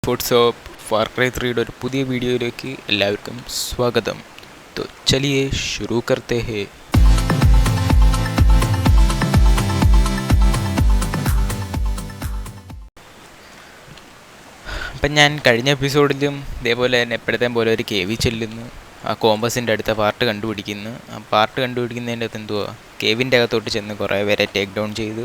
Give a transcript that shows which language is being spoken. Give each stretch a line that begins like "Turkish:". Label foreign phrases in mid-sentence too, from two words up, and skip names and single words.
Malayalam: വാട്സ്ആപ്പ് ഫാർ ക്രൈ 3യുടെ ഒരു പുതിയ വീഡിയോയിലേക്ക് എല്ലാവർക്കും സ്വാഗതം.
Hindi: तो चलिए शुरू करते हैं.
Malayalam: അപ്പം ഞാൻ കഴിഞ്ഞ എപ്പിസോഡിലും ഇതേപോലെ തന്നെ എപ്പോഴത്തേം പോലെ ഒരു കേവി ചെല്ലുന്നു, ആ കോമ്പസിൻ്റെ അടുത്ത പാർട്ട് കണ്ടുപിടിക്കുന്നു. ആ പാർട്ട് കണ്ടുപിടിക്കുന്നതിൻ്റെ അകത്ത് എന്തുവാ, കേവിൻ്റെ അകത്തോട്ട് ചെന്ന് കുറേ പേരെ
English: take down
Malayalam: ചെയ്തു.